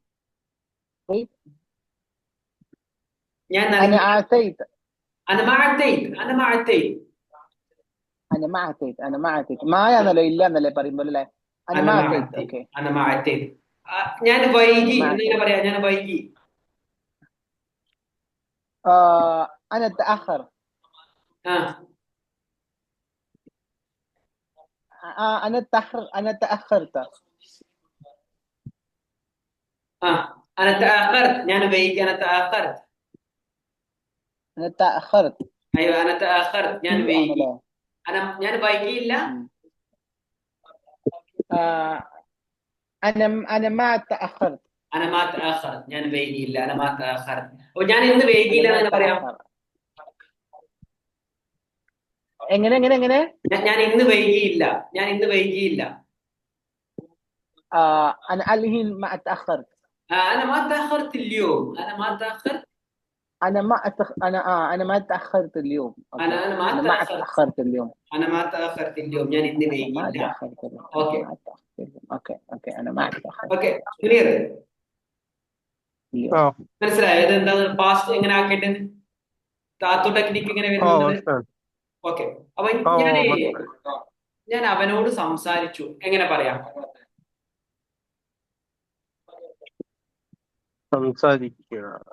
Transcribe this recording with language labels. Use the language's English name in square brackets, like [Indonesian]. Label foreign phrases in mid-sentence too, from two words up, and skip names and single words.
[Malayalam] ഞാൻ മായാന്നല്ലോ, ഇല്ല എന്നല്ലേ പറയുമ്പോൾ അല്ലേ? ഞാൻ വൈകി എന്നെങ്ങനെ പറയാ? ഞാൻ വൈകി. [Arabic] أنا أتأخر. أنا تأخرت. أنا تأخرت. [Malayalam] ഞാൻ വൈകി. [Arabic] أنا تأخرت. أنا تأخرت. أيوة أنا تأخرت. [Malayalam] ഞാൻ വൈകി. ഞാൻ വൈകിയില്ല. [Arabic] أنا ما تأخرت. أنا ما تأخرت. [Malayalam] ഞാൻ വൈകിയില്ല. [Arabic] أنا ما تأخرت. [Malayalam] അപ്പോൾ ഞാൻ ഇന്ന് വൈകിയില്ല എന്ന് പറയാം. എങ്ങനെ? ഞാൻ ഇന്ന് വൈകിയില്ല. ഞാൻ ഇന്ന് വൈകിയില്ല. [Arabic] انا الحين ما اتاخرت. انا ما تاخرت اليوم، انا ما تاخرت. انا ما تاخرت اليوم. اوكي انا ما انا ما تاخرت. اتاخرت اليوم. انا ما تاخرت اليوم [Malayalam] ഞാൻ ഇന്ന് [Arabic] انا ما [Malayalam] വൈകില്ല. [Arabic] اتاخرت اليوم. انا [Malayalam] ഓക്കെ [Arabic] ما اتاخرت اليوم. اوكي انا ما اتاخرت [English] okay clear. [Arabic] اليوم. ആ [Malayalam] മനസ്സിലായോ ഇത് എന്താണ് പാസ്റ്റ് എങ്ങനെ ആക്കേണ്ടത്, താത്തു ടെക്നിക്ക് എങ്ങനെ ഓ വരുന്നത്? മനസ്സിലായി. ഓക്കെ. അപ്പൊ ഓ ഞാൻ മനസ്സിലായി. ഞാൻ അവനോട് സംസാരിച്ചു എങ്ങനെ പറയാം? സംസാരിക്കുക.